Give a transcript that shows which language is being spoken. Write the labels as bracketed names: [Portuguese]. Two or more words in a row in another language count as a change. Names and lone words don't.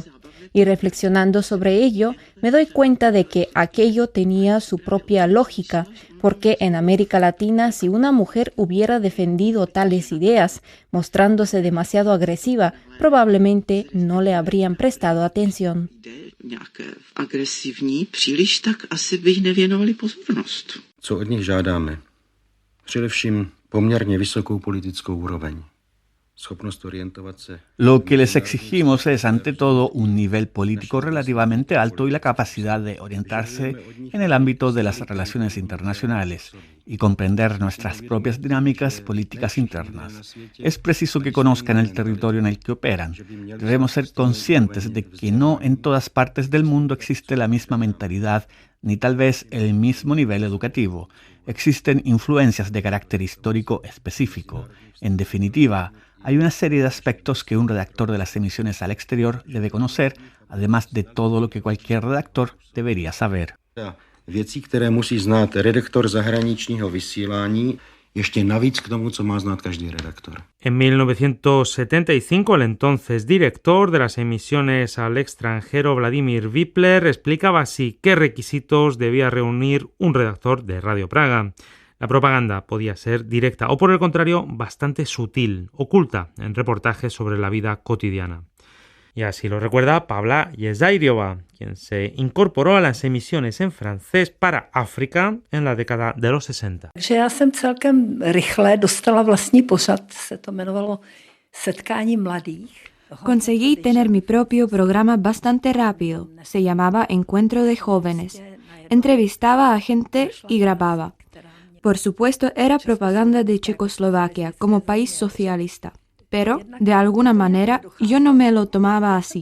[Spanish] Y reflexionando sobre ello, me doy cuenta de que aquello tenía su propia lógica, porque en América Latina, si una mujer hubiera defendido tales ideas, mostrándose demasiado agresiva, probablemente no le habrían prestado atención. [Czech] Co od nich žádáme? Především poměrně vysokou politickou úroveň. [Spanish] Lo que les exigimos es, ante todo, un nivel político relativamente alto y la capacidad de orientarse en el ámbito de las relaciones internacionales y comprender nuestras propias dinámicas políticas internas. Es preciso que conozcan el territorio en el que operan. Debemos ser conscientes de que no en todas partes del mundo existe la misma mentalidad ni tal vez el mismo nivel educativo. Existen influencias de carácter histórico específico. En definitiva, hay una serie de aspectos que un redactor de las emisiones al exterior debe conocer, además de todo lo que cualquier redactor debería saber. [Czech] Věcí, které musí znát redaktor zahraničního vysílání, ještě navíc k tomu, co má znát každý redaktor. [Spanish] En 1975, el entonces director de las emisiones al extranjero, Vladimir Wipler, explicaba así qué requisitos debía reunir un redactor de Radio Praga. La propaganda podía ser directa o, por el contrario, bastante sutil, oculta en reportajes sobre la vida cotidiana. Y así lo recuerda Pavla Jezairiova, quien se incorporó a las emisiones en francés para África en la década de los 60. [Czech] Já jsem celkem rychle dostala vlastní pořad, se to jmenovalo Setkání mladých. [Spanish] Conseguí tener mi propio programa bastante rápido. Se llamaba Encuentro de Jóvenes. Entrevistaba a gente y grababa. Por supuesto, era propaganda de Checoslovaquia como país socialista. Pero, de alguna manera, yo no me lo tomaba así.